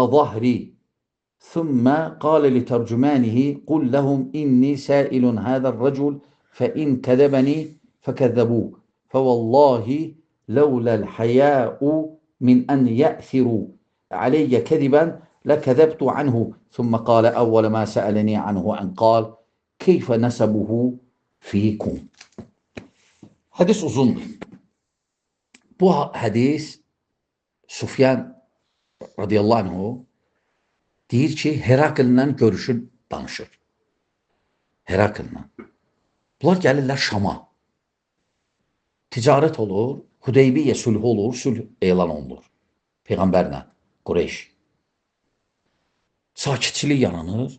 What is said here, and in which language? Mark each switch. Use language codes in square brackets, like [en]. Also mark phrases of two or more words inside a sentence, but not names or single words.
[ar] ظهري ثم قال لترجمانه قل لهم إني سائل هذا الرجل فإن كذبني فكذبوه فوالله لولا الحياء من أن يأثروا علي كذبا لكذبت عنه ثم قال أول ما سألني عنه أن قال كيف نسبه فيكم. [az] Hadis uzundur. Bu hadis Sufyan [ar] رضي الله عنه [az] deyir ki Herakl'la görüşür, danışır. Herakl'la. Bunlar gəlirlər Şama. Ticarət olur, Hudeybiyyə sülhü olur, sülh elan olunur. Peyğəmbərlə, Qureyş. Sakitçilik yaranır.